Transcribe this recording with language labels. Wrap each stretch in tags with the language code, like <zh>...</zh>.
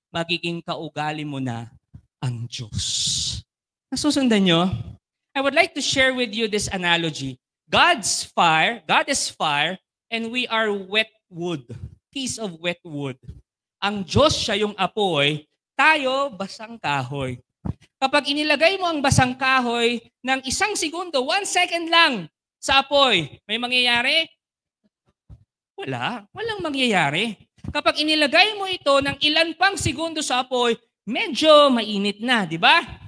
<tl>Magiging kaugali mo na ang Diyos. Nasusundan nyo?</tl> <en>I would like to share with you this analogy. God is fire, and we are wet wood. Piece of wet wood.</en> <tl>Ang Diyos siya yung apoy, tayo basang kahoy. Kapag inilagay mo ang basang kahoy ng 1 segundo, 1 second lang sa apoy, may mangyayari? Walang mangyayari. Kapag inilagay mo ito ng ilan pang segundo sa apoy, medyo mainit na, di ba?</tl>